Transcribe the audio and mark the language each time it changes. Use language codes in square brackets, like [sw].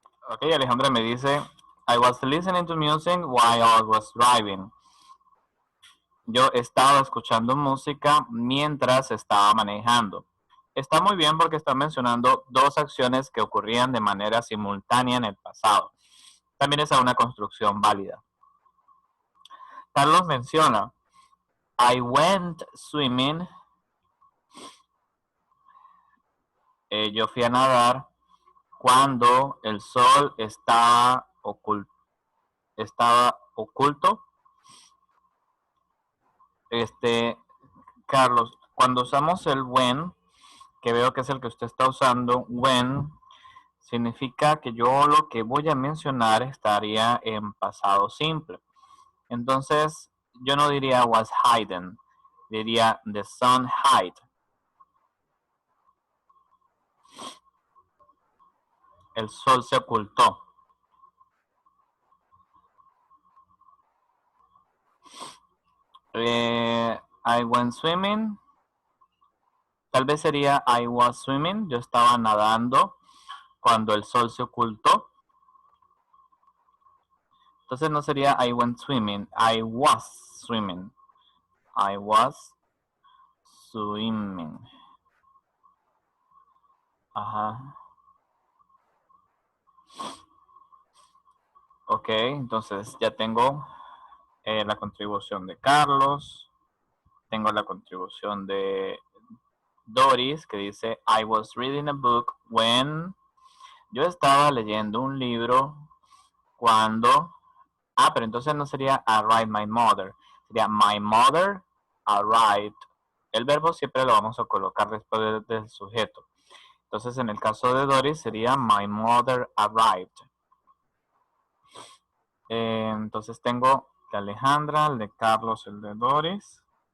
[es] Ok, Alejandra me dice, [en] I was listening to music while I was driving. [es] Yo estaba escuchando música mientras estaba manejando. está muy bien porque está mencionando dos acciones que ocurrían de manera simultánea en el pasado. También es una construcción válida. Carlos menciona, [en] I went swimming. [es] Yo fui a nadar cuando el sol estaba oculto. Carlos, cuando usamos el when, que veo que es el que usted está usando, when, significa que yo lo que voy a mencionar estaría en pasado simple. Entonces, yo no diría [en] was hidden, [es] diría [en] the sun hid. [es] El sol se ocultó. [en] I went swimming. [es] Tal vez sería [en] I was swimming. [es] Yo estaba nadando cuando el sol se ocultó. Entonces no sería [en] I went swimming. I was swimming. I was swimming. Ajá. [es] Ok, entonces ya tengo la contribución de Carlos. Tengo la contribución de Doris, que dice, [en] I was reading a book when... [es] Yo estaba leyendo un libro cuando... pero entonces no sería [en] arrived my mother. [es] Sería [en] my mother arrived. [es] El verbo siempre lo vamos a colocar después del sujeto. Entonces en el caso de Doris sería [en] my mother arrived. [es] Entonces tengo de Alejandra, el de Carlos, el de Doris.